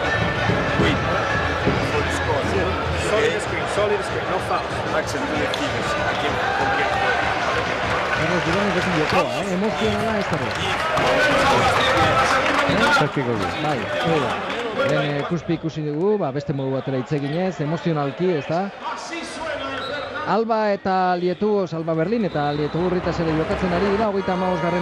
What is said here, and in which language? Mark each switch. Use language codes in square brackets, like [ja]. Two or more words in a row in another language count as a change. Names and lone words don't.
[en] Wait for the score. Solid screen, no fouls. Action to the figures. I can forget. [eu] Carles Duranea ez du jokoa, emozionala ez dago. Bai, lehen ikusi dugu, beste modu batera hitz eginez, emozionalki, ez da? Alba eta Lietuvos, Alba Berlin eta Lietuvurritas ere jokatzen ari dira, 35.